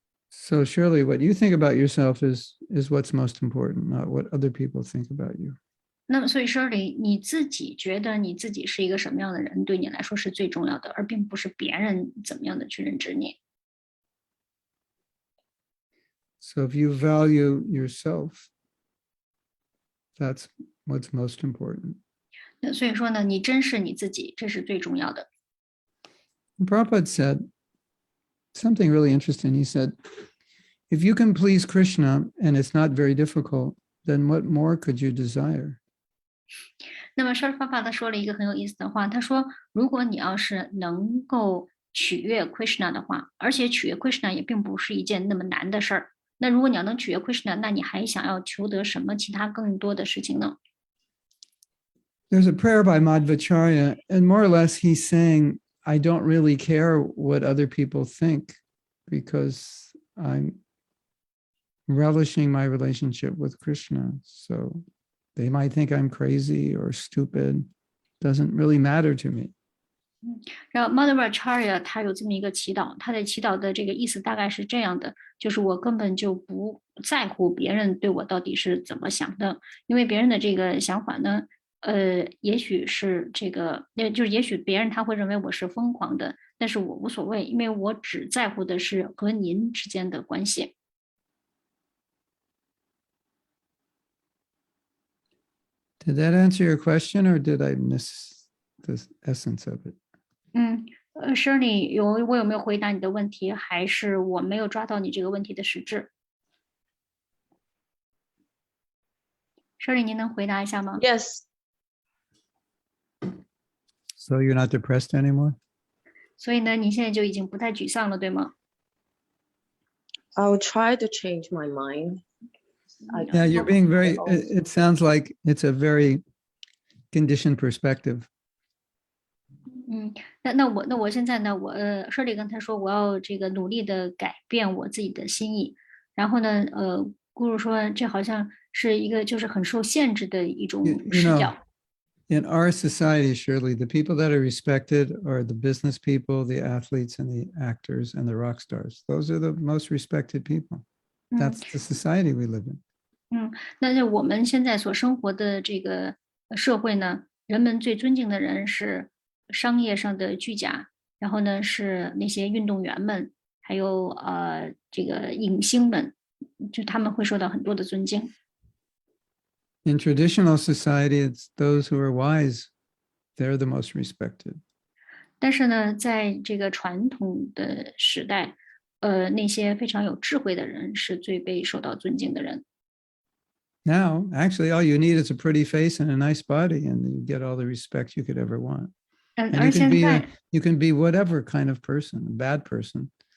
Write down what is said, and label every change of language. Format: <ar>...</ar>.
<en>So surely what you think about yourself is what's most important, not what other people think about you.</en> <zh>那么所以说你自己觉得你自己是一个什么样的人，对你来说是最重要的，而并不是别人怎么样的去认知你。</zh> <en>So if you value yourself, that's what's most important.</en> <zh>那所以说呢，你珍视你自己，这是最重要的。</zh> <en>And Prabhupada said something really interesting. He said, if you can please Krishna and it's not very difficult, then what more could you desire?</en> <zh>那么沙尔爸爸说了一个很有意思的话，他说，如果你要是能够取悦 Krishna 的话，而且取悦 Krishna 也并不是一件那么难的事儿。那如果你要能取悦 Krishna，那你还想要求得什么其他更多的事情呢？</zh> <en>There's a prayer by Madhvacharya, and more or less he's saying, I don't really care what other people think because I'm relishing my relationship with Krishna. So they might think I'm crazy or stupid. Doesn't really matter to me.</en> <zh>然后 Madhvacharya 他有这么一个祈祷，他的祈祷的这个意思大概是这样的，就是我根本就不在乎别人对我到底是怎么想的，因为别人的这个想法呢，也许是这个，就是也许别人他会认为我是疯狂的，但是我无所谓，因为我只在乎的是和您之间的关系。</zh> <en>Did that answer your question or did I miss the essence of it?</en> <zh>Shirley，我有没有回答你的问题，还是我没有抓到你这个问题的实质？Shirley，您能回答一下吗？</zh> <en>Yes. So you're not depressed anymore?</en> <zh>所以呢，你现在就已经不太沮丧了，对吗？</zh> <en>I'll try to change my mind. Yeah, you're being very, it sounds like it's a very conditioned perspective.</en> <zh>那我现在呢，Shirley 刚才说我要这个努力的改变我自己的心意，然后呢，姑姑说这好像是一个就是很受限制的一种</zh> <en>You</en> <zh>视</zh> <en>know,</en> <zh>角。</zh> <en>in our society, surely the people that are respected are the business people, the athletes, and the actors and the rock stars. Those are the most respected people. That's the society we live in.</en> <zh>那就我们现在所生活的这个社会呢，人们最尊敬的人是商业上的巨甲，然后呢是那些运动员们，还有这个影星们，就他们会受到很多的尊敬。</zh> <en>In traditional society, it's those who are wise. They're the most respected.</en> <zh>但是呢，在这个传统的时代，那些非常有智慧的人是最被受到尊敬的人。</zh> <en>Now, actually, all you need is a pretty face and a nice body, and you get all the respect you could ever want. And</en> <zh>而现在，</zh> <en>you can be whatever kind of person, a bad person.</en>